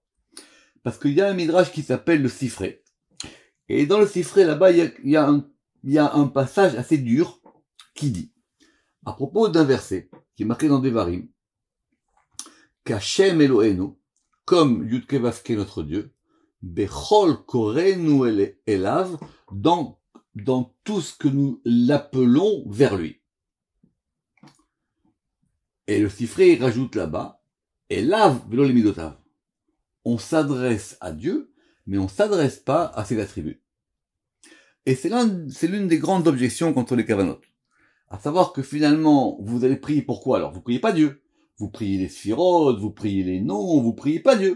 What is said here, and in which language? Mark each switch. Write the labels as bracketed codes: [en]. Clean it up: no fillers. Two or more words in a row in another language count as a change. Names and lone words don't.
[fr] Parce qu'il y a un midrash qui s'appelle le Sifré. Et dans le Sifré, là-bas, il y a un passage assez dur qui dit, à propos d'un verset qui est marqué dans Devarim, qu' [he] השם אלוהינו, [fr] comme [he] יוד קי וו קי [fr] notre Dieu, [he] בכל קראנו אליו, [fr] dans tout ce que nous l'appelons vers lui. Et le Sifré rajoute là-bas, [he] אליו ולא למידותיו. [fr] On s'adresse à Dieu, mais on s'adresse pas à ses attributs. Et c'est l'une des grandes objections contre les Kavanot. À savoir que finalement, vous allez prier pourquoi? Alors, vous priez pas Dieu. Vous priez les sphirotes, vous priez les noms, vous priez pas Dieu.